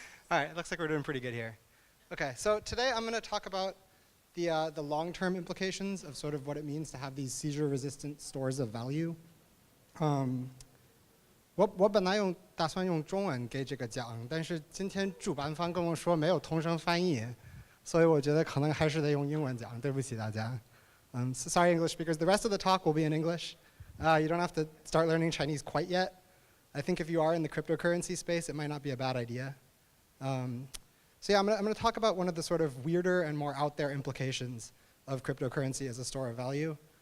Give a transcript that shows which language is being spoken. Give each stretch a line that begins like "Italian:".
English: All right, looks like we're doing pretty good here. Okay, so today I'm going to talk about the long-term implications of sort of what it means to have these seizure-resistant stores of value.
Chinese: 我本来打算用中文给这个讲，但是今天主办方跟我说没有同声翻译，所以我觉得可能还是得用英文讲。对不起大家。
English: So sorry, English speakers. The rest of the talk will be in English. You don't have to start learning Chinese quite yet. I think if you are in the cryptocurrency space, it might not be a bad idea. So yeah, I'm going to talk about one of the sort of weirder and more out there implications of cryptocurrency as a store of value.